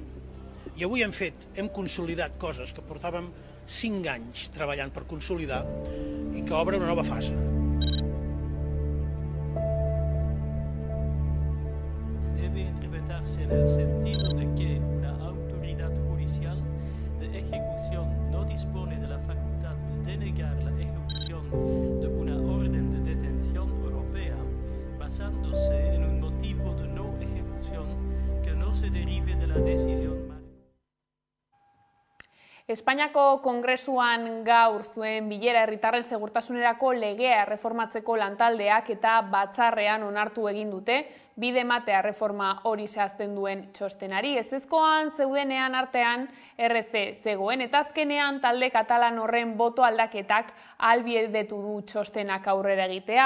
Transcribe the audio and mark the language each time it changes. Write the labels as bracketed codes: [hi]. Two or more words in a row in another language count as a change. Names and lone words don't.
[ca] I avui hem consolidat coses que portàvem 5 anys treballant per consolidar i que obre una nova fase. [es] Debe interpretarse en el sentido de que una autoridad judicial de ejecución no dispone de la facultad de denegar la ejecución de una orden de detención europea basándose en un motivo de no ejecución que no se derive de la decisión. [eu] Espainiako Kongresuan gaur zuen bilera herritarren segurtasunerako legea erreformatzeko lantaldeak eta batzarrean onartu egin dute bide ematea erreforma hori zehazten duen txostenari. Ezezkoan zeudenean artean RC zegoen eta azkenean talde katalan horren boto aldaketak ahalbidetu du txostenak aurrera egitea.